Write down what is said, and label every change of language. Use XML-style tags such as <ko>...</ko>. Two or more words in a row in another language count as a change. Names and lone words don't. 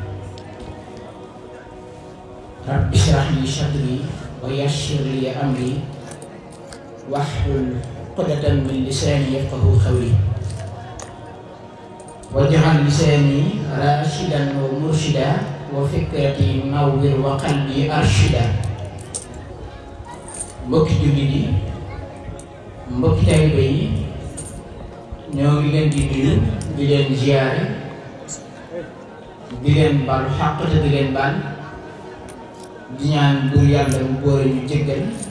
<ar>رب اشرح لي صدري ويسر لي أمري واحلل عقدة من لساني يفقهوا قولي واجعل لساني راشدا ومرشدا وفكرتي منور وقلبي أرشدا.</ar> <wo>mbokki jullit yi mbokki taalibe yi ñoo ngi leen di nuyu di leen ziyaare di leen baal xàq te di leen baal di ñaan buur yàlla mu boole ñu jéggal</wo>